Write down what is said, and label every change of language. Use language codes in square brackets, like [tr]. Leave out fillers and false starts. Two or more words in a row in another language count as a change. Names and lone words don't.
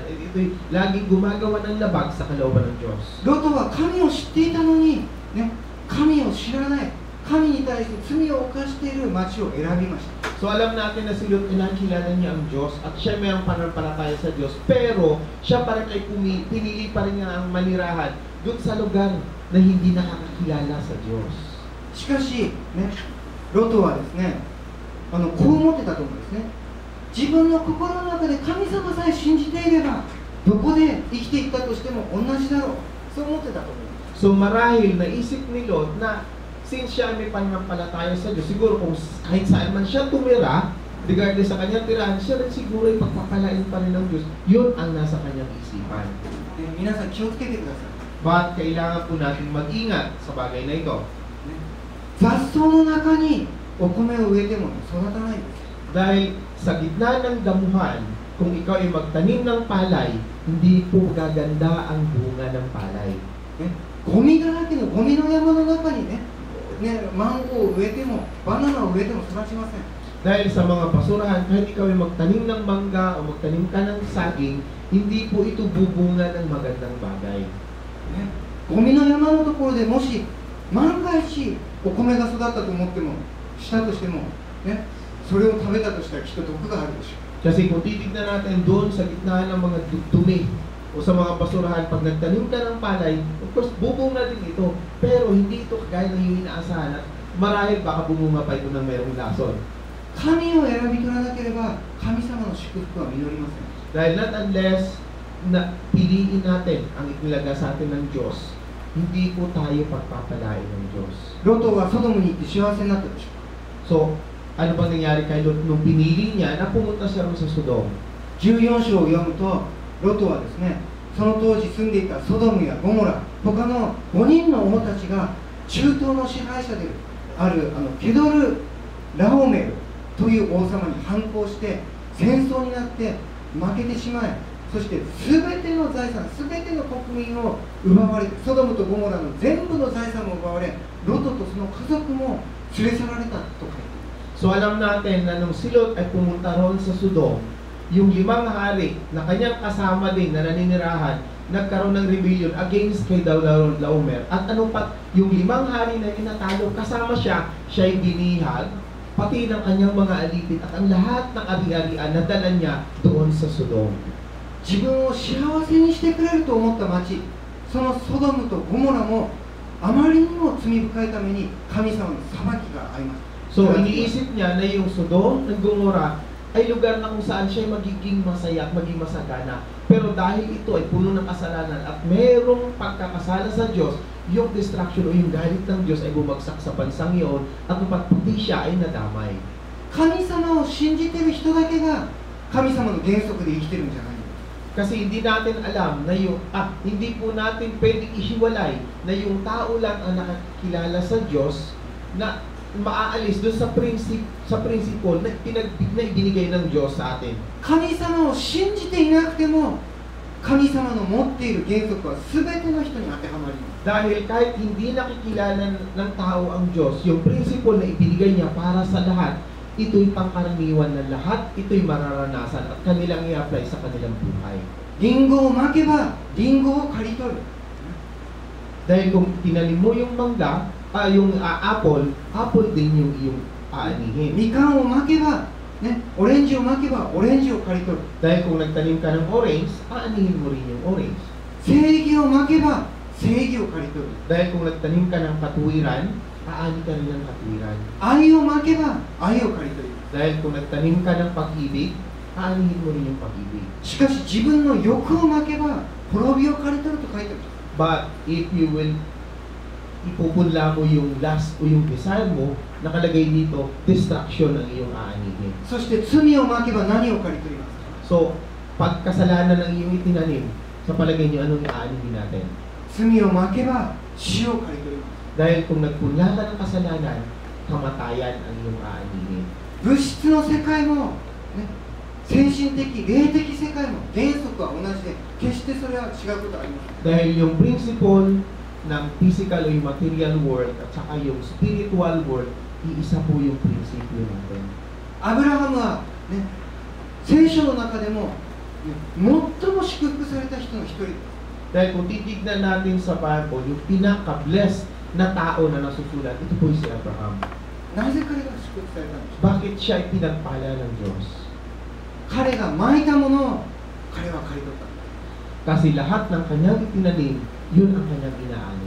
[tl] Ito'y laging gumagawa ng labag sa kalooban ng Diyos. [ja] ロトは神を知っていたのに、神を知らない、神に対して罪を犯している町を選びました。 [tl] So alam natin na si Lot ay nakilala niya ang Diyos at siya may ang pananampalataya sa Diyos, pero siya pa rin ay pinili pa rin niya ang manirahan doon sa lugar na hindi nakakakilala sa Diyos. [ja] しかし、ロトはですね、こう思ってたと思うんですね。自分の心の中で神様さえ信じていれば、どこで生きていったとしても同じだろう。そう思ってたと思います。 [tl] So marahil naisip ni Lot na since siya may pananampalataya sa Diyos, siguro kung kahit saan man siya tumira, regardless sa kanyang tirahan, siya rin siguro ay pagpapalain pa rin ng Diyos. Yun ang nasa kanyang isipan. [ja] 皆さん気をつけてください。 [tl] But kailangan po natin mag-ingat sa bagay na ito. [ja] 雑草の中にお米を植えても育たないんです。 [tl] Dahil sa gitna ng damuhan, kung ikaw ay magtanim ng palay, hindi po gaganda ang bunga ng palay. [ja] ゴミだらけのゴミの山の中にマンゴーを植えてもバナナを植えても育ちません。 [tl] Dahil sa mga basurahan, kahit ikaw ay magtanim ng mangga o magtanim ka ng saging, hindi po ito bubunga ng magandang bagay. [ja] ゴミの山のところでもし万が一お米が育ったと思ってもしたとしても、それを食べたとしたらきっと毒があるでしょう。 [tl] Kasi kung titignan natin doon sa gitna ng mga dumi o sa mga basurahan, pag nagtanim ka ng palay, [en] of course, [tl] bubunga din ito. Pero hindi ito kagaya ng iyong inaasahan at marahil baka bumunga pa ito ng mayroong lason. [ja] 神を選び取らなければ神様の祝福は実りません。 [tl] Dahil [en] not unless [tl] na piliin natin ang inilaga sa atin ng Diyos, hindi po tayo pagpapalain ng Diyos. [ja] ロトはソドムに行って幸せになったでしょう。 [tl] So, ano bang nangyari kay Lot nung pinili niya na pumunta siya rin sa Sodom? [ja] 14 章を読むと、ロトはですね、その当時住んでいたソドムやゴモラ、他の5人の王たちが中東の支配者であるケドル・ラオメルという王様に反抗して戦争になって負けてしまい、そして全ての財産、全ての国民を奪われて、ソドムとゴモラの全部の財産も奪われ、ロトとその家族も連れ去られたと書いてある。 [tl] So alam natin na nung si Lot ay pumunta roon sa Sodom, yung 5 hari na kanyang kasama din na naninirahan, nagkaroon ng [en] rebellion against [tl] kay Laomer. At anong pa, yung 5 hari na inatalo, kasama siya, siya'y binihag, pati ng kanyang mga alipin at ang lahat ng ari-arian na dala niya doon sa Sodom. [ja] 自分を幸せにしてくれると思った町、そのソドムとゴモラもあまりにも罪深いために神様の裁きがあります。 [tl] So, iniisip niya na yung Sodom at Gomora ay lugar na kung saan siya magiging masaya at maging masagana. Pero dahil ito ay puno ng kasalanan at merong pagkakasala sa Diyos, yung destruction o yung galit ng Diyos ay bumagsak sa bansang iyon at pati siya ay nadamay. [ja] 神様を信じてる人だけが神様の原則で生きてるんじゃない。 [tl] Kasi hindi natin alam na hindi po natin pwedeng ihiwalay na yung tao lang ang nakakilala sa Diyos na maaalis doon sa prinsipyo na ibinigay ng Diyos sa atin. [ja] 神様を信じていなくても神様の持っている原則は全ての人に当てはまります。 [tl] Dahil kahit hindi nakikilala ng tao ang Diyos, yung prinsipyo na ibinigay niya para sa lahat, ito'y pangkaraniwan ng lahat, ito'y mararanasan at kanilang i-apply sa kanilang buhay. [ja] リンゴをまけばリンゴを刈り取る。 [tl] Dahil kung tinanim mo yung mangga, apple din yung iyong aanihin. [ja] みかんをまけば、ね、オレンジをまけばオレンジを刈り取る。 [tl] Dahil kung nagtanim ka ng orange, aanihin mo rin yung orange. [ja] 正義をまけば正義を刈り取る。 [tl] Dahil kung nagtanim ka ng katuwiran, aani ka rin ng katuwiran. [ja] 愛をまけば愛を刈り取る。 [tl] Dahil kung nagtanim ka ng pag-ibig, aanihin mo rin yung pag-ibig. [ja] しかし自分の欲をまけば滅びを刈り取ると書いてある。 [en] But if you will [tl] ipupunla mo yung lust o yung desire mo, nakalagay dito, destruction ang iyong aanihin. [ja] そして罪をまけば何を刈り取りますか。 [tl] So, pag kasalanan ang iyong itinanim, sa palagay niyo, anong aanihin natin? [ja] 罪をまけば死を刈り取ります。 [tl] Dahil kung nagpunla ka ng kasalanan, kamatayan ang iyong aanihin. [ja] 物質の世界も、ね、精神的、霊的世界も原則は同じで、決してそれは違うことはありません。 [tl] Dahil yung principle ng physical o yung [en] material world [tl] at saka yung [en] spiritual world, [tl] iisa po yung prinsipyo natin. [ja] アブラハムは、ね、聖書の中でも、ね、最も祝福された人の一人です。 [tl] Dahil kung titignan natin sa Bible, yung pinaka-blessed na tao na nasusulat, ito po si Abraham. [ja] なぜ彼が祝福されたんでしょう。 [tl] Bakit siya ay pinagpala ng Diyos? [ja] 彼がまいたものを彼は刈り取った。 [tl] Kasi lahat ng kanyang itinanim, yun ang kanyang inaani.